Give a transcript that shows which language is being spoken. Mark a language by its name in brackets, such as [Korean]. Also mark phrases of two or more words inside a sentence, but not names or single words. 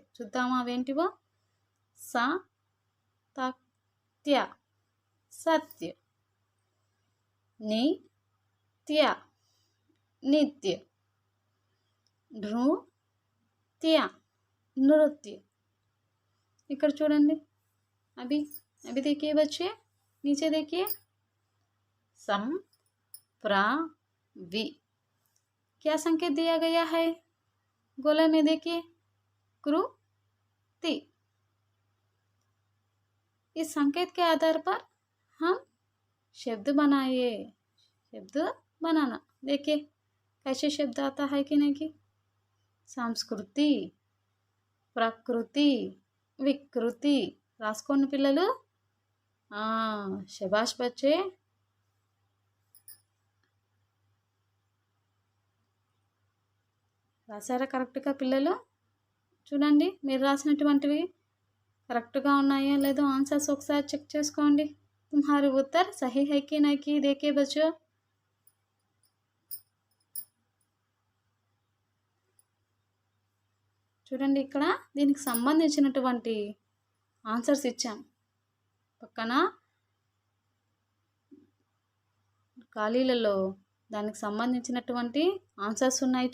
[Telugu] చూద్దామా అవేంటివో? సా, త్య, సత్య. ని, త్య, నిత్య. నృత్య, నృత్య. ఇక్కడ చూడండి, [Hindi] अभी अभी देखिए बच्चे, नीचे देखिए. सम, प्रा, वी. क्या संकेत दिया गया है? गोले में देखिए, कृ, ति. इस संकेत के आधार पर हम शब्द बनाइए. शब्द बनाना देखिए कैसे शब्द आता है कि नहीं की. संस्कृति, प्रकृति, विकृति. [Telugu] రాసుకోండి పిల్లలు. [Hindi] शाबाश बच्चे. [Telugu] రాశారా కరెక్ట్గా పిల్లలు? చూడండి మీరు రాసినటువంటివి కరెక్ట్గా ఉన్నాయో లేదో ఆన్సర్స్ ఒకసారి చెక్ చేసుకోండి. [Hindi] तुम्हारी उत्तर सही है कि नहीं कि देखे बच्चो. [Telugu] చూడండి ఇక్కడ దీనికి సంబంధించినటువంటి ఆన్సర్స్ ఇచ్చాం. పక్కన ఖాళీలలో దానికి సంబంధించినటువంటి ఆన్సర్స్ ఉన్నాయి.